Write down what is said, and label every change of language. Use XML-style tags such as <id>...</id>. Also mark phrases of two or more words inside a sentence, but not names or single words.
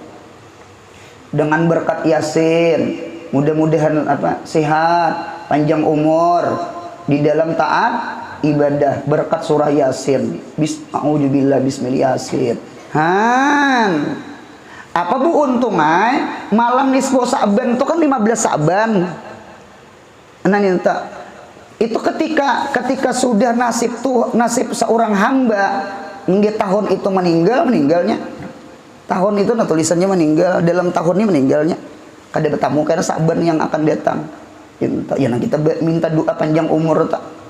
<id>Dengan berkat Yasin mudah-mudahan sehat, panjang umur di dalam taat ibadah berkat surah Yasin.</id> <ar>أعوذ بالله بسم الله يس.</ar> <id>Apa bu untungnya malam nisfu Sa'ban itu kan 15 Sa'ban. Itu ketika sudah nasib seorang hamba nggih tahun itu meninggalnya tahun itu tulisannya meninggal dalam tahun ini meninggalnya kada bertamu karena Sa'ban yang akan datang ya kita minta doa panjang umur tak</id>